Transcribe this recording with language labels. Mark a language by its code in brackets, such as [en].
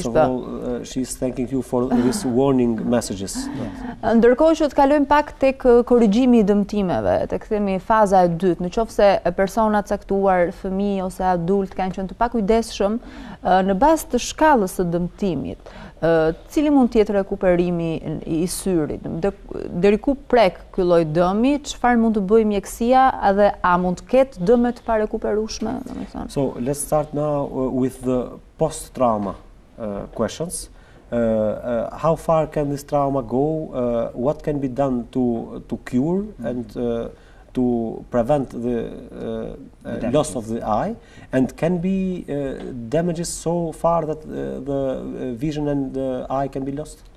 [en] First of all, she's thanking you for these warning messages. [sq] Ndërkohë që të kalojmë pak tek korrigjimi i dëmtimeve, të kthehemi faza e dytë, nëse persona caktuar, fëmijë ose adult kanë qenë të pakujdesshëm në bazë të shkallës së dëmtimit. Cili mund të jetë rekuperimi i syrit? Deri ku prek ky lloj dëmi? Çfarë mund të bëjë mjekësia dhe a mund të ketë dëme të parekuperueshme? [en] So let's start now with the post-trauma questions. How far can this trauma go? What can be done to cure and to prevent the loss of the eye, and can be damages so far that the vision and the eye can be lost?